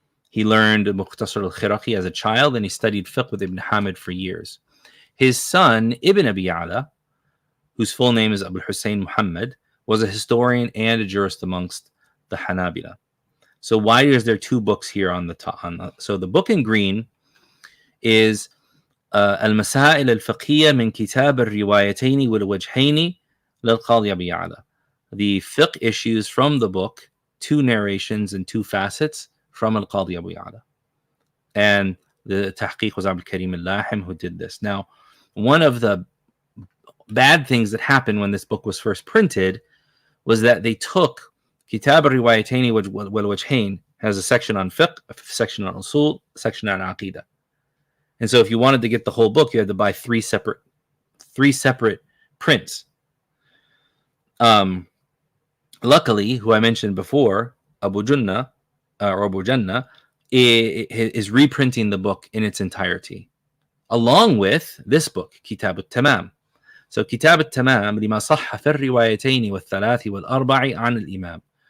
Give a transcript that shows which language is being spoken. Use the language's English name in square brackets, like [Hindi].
[English] He learned Mukhtasar al-Khiraqi as a child, and he studied fiqh with Ibn Hamid for years. His son, Ibn Abi Ya'la, whose full name is Abu Hussein Muhammad, was a historian and a jurist amongst the Hanabila. So why is there 2 books here on the top? So the book in green is [Arabic] المسائل الفقهية من كتاب الروايتين والوجهين للقاضي أبي يعلى. [English] The fiqh issues from the book, 2 narrations and 2 facets from Al-Qadi Abu Ya'la. And the tahqiq was AbdulQadir al-Lahim who did this. Now, one of the bad things that happened when this book was first printed was that they took Kitab al-Riwayatayn wal-Wajhayn, has a section on fiqh, a section on usul, a section on aqidah. And so if you wanted to get the whole book, you had to buy 3 separate prints. Luckily, who I mentioned before, Abu Jannah, is reprinting the book in its entirety, along with this book, Kitab al-Tamam. [Arabic] So Kitab al-Tamam, لما صح في الروايتين والثلاث والأربع عن الإمام.